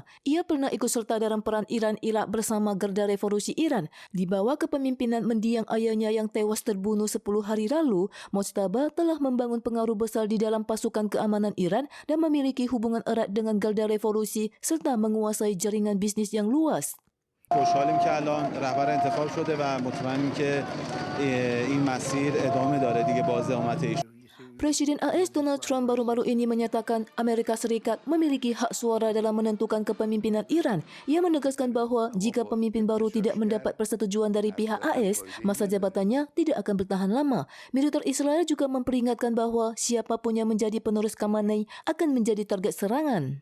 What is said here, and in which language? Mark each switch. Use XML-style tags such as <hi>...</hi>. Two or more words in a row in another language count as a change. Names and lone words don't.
<id>Ia pernah ikut serta dalam perang Iran-Irak bersama Garda Revolusi Iran. Di bawah kepemimpinan mendiang ayahnya yang tewas terbunuh 10 hari lalu, Mojtaba telah membangun pengaruh besar di dalam pasukan keamanan Iran dan memiliki hubungan erat dengan Garda Revolusi serta menguasai jaringan bisnis yang luas.</id> <fa>خوشحالیم که الان رهبر انتخاب شده و مطمئنیم که این مسیر ادامه داره دیگه باز امت ایشون.</fa> <id>Presiden AS Donald Trump baru-baru ini menyatakan Amerika Serikat memiliki hak suara dalam menentukan kepemimpinan Iran. Ia menegaskan bahawa jika pemimpin baru tidak mendapat persetujuan dari pihak AS, masa jabatannya tidak akan bertahan lama. Militer Israel juga memperingatkan bahawa siapapun yang menjadi penerus Khamenei akan menjadi target serangan.</id>